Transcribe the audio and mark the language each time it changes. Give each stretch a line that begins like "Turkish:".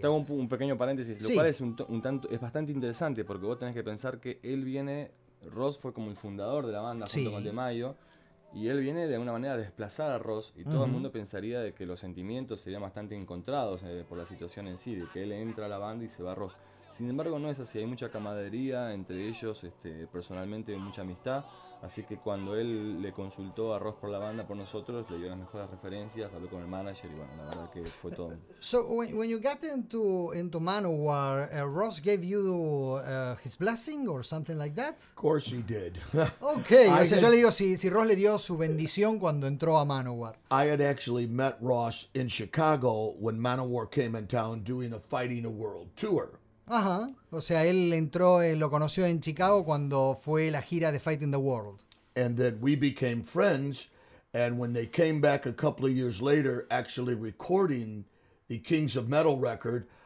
Spanish: Tengo un pequeño paréntesis, lo cual es bastante interesante porque vos tenés que pensar que Ross fue como el fundador de la banda junto con DeMaio, y él viene de alguna manera a desplazar a Ross, y todo uh-huh. el mundo pensaría de que los sentimientos serían bastante encontrados por la situación en sí, de que él entra a la banda y se va a Ross. Sin embargo, no es así, hay mucha camaradería entre ellos, personalmente mucha amistad. Así que cuando él le consultó a Ross por la banda, por nosotros, le dio las mejores referencias, habló con el manager y bueno, la verdad que fue todo.
English: So when you got into Manowar, Ross gave you his blessing or something like that? Of course he did.
Spanish: Okay, yo le digo si Ross le dio su bendición cuando entró a Manowar.
English: I had actually met Ross in Chicago when Manowar came in town doing a Fighting the World tour.
Spanish: Ajá, o sea, él entró, lo conoció en Chicago cuando fue la gira de Fighting the World.
English: And then we became friends, and when they came back a couple of years later, actually recording the Kings of Metal record,